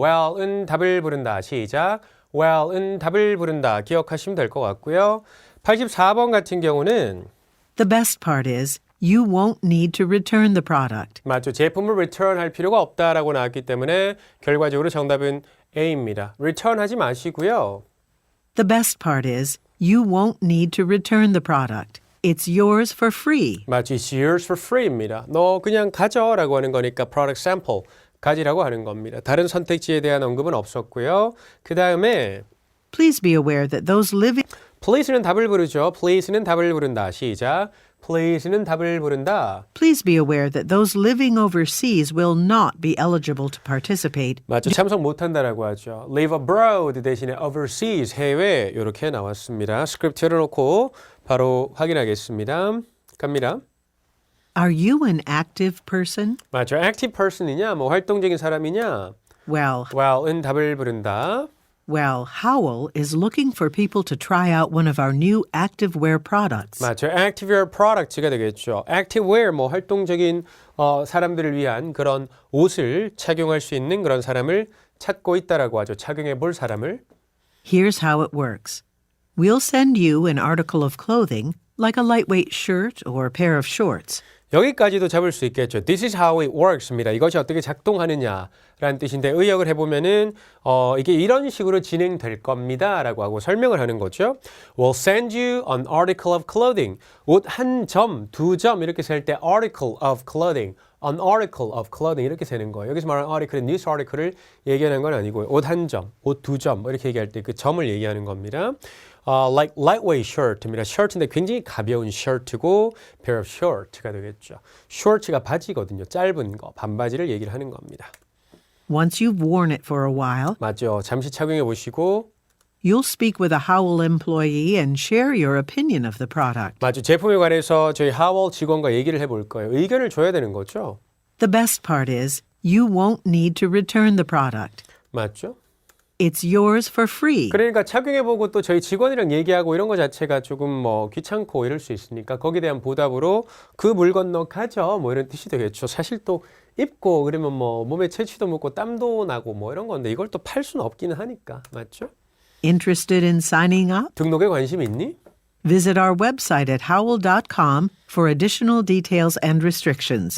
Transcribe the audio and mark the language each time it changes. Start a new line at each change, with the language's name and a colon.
Korean: well은 답을 부른다. 시작. well은 답을 부른다. 기억하시면 될 것 같고요. 84번 같은 경우는
English: The best part is you won't need to return the product.
Korean: 맞죠. 제품을 return 할 필요가 없다라고 나왔기 때문에 결과적으로 정답은 A입니다. return 하지 마시고요.
English: The best part is you won't need to return the product. It's yours for free.
Korean: 맞죠.
English: It's yours for free입니다.
Korean: 너 그냥 가져라고 하는 거니까 product sample 가지라고 하는 겁니다. 다른 선택지에 대한 언급은 없었고요. 그 다음에
English: Please be aware that those living
Korean: please는 답을 부르죠. please는 답을 부른다. 시작. please는 답을 부른다.
English: Please be aware that those living overseas will not be eligible to participate.
Korean: 맞죠. 참석 못한다라고 하죠. live abroad 대신에 overseas 해외 이렇게 나왔습니다. 스크립트 열어놓고 바로 확인하겠습니다. 갑니다.
English: Are you an active person?
Korean: 맞죠. active person이냐 뭐 활동적인 사람이냐 well은 답을 부른다.
English: Well, Howell is looking for people to try out one of our new activewear products.
Korean: 맞죠. activewear products가 되겠죠. activewear 뭐 활동적인 사람들을 위한 그런 옷을 착용할 수 있는 그런 사람을 찾고 있다라고 하죠. 착용해 볼 사람을.
English: Here's how it works. We'll send you an article of clothing, like a lightweight shirt or pair of shorts.
Korean: 여기까지도 잡을 수 있겠죠.
English: This is how it works입니다.
Korean: 이것이 어떻게 작동하느냐라는 뜻인데 의역을 해보면은 이게 이런 식으로 진행될 겁니다라고 하고 설명을 하는 거죠.
English: We'll send you an article of clothing.
Korean: 옷 한 점, 두 점 이렇게 셀 때
English: article of clothing, an article of clothing
Korean: 이렇게 세는 거예요. 여기서 말하는 article은 news article을 얘기하는 건 아니고요. 옷 한 점, 옷 두 점 이렇게 얘기할 때 그 점을 얘기하는 겁니다.
English: like lightweight shirt입니다.
Korean: shirt인데 굉장히 가벼운 shirt고 pair of short가 되겠죠. short가 바지거든요. 짧은 거, 반바지를 얘기를 하는 겁니다.
English: Once you've worn it for a while,
Korean: 맞죠. 잠시 착용해 보시고
English: you'll speak with a Howell employee and share your opinion of the product.
Korean: 맞죠. 제품에 관해서 저희 하월 직원과 얘기를 해볼 거예요. 의견을 줘야 되는 거죠.
English: The best part is you won't need to return the product.
Korean: 맞죠.
English: It's yours for free.
Korean: 그러니까 착용해보고 또 저희 직원이랑 얘기하고 이런 거 자체가 조금 뭐 귀찮고 이럴 수 있으니까 거기에 대한 보답으로 그 물건 너 가져 뭐 이런 뜻이 되겠죠. 사실 또 입고 그러면 뭐 몸에 채취도 묻고 땀도 나고 뭐 이런 건데 이걸 또 팔 수는 없기는 하니까 맞죠?
English: Interested in signing up?
Korean: 등록에 관심 있니?
English: Visit our website at howell.com for additional details and restrictions.